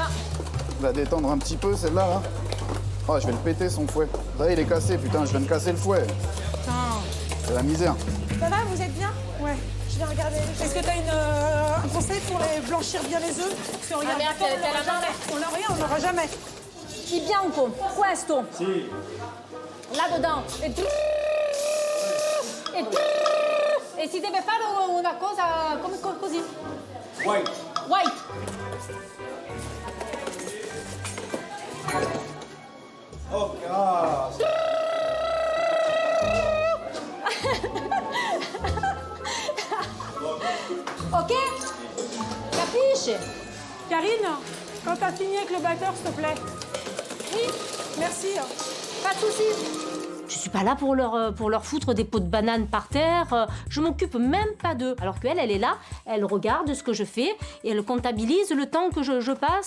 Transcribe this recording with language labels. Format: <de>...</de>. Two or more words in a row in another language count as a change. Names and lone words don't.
<fr>On va détendre un petit peu, celle-là, là. Oh, je vais le péter, son fouet. Ça, il est cassé, putain, je viens de casser le fouet. Putain. C'est la misère. Ça va, vous êtes bien? Ouais. Je vais regarder. Est-ce que t'as un conseil pour les blanchir bien les œufs? Parce que regarde, merde, on n'aura jamais. On n'aura jamais.</fr> <it>Ti bianco, questo. Sì.</it> <fr>là-dedans.</fr> <it>E si deve fare una cosa come così.</it> <en>White. White. Ok?</en> <it>Capisci?</it> <fr>Karine, quand t'as fini avec le batteur, s'il te plaît. Oui, Merci. pas de soucis. Je suis pas là pour leur foutre des pots de banane par terre. Je m'occupe même pas d'eux. Alors qu'elle, elle est là, elle regarde ce que je fais et elle comptabilise le temps que je passe.</fr>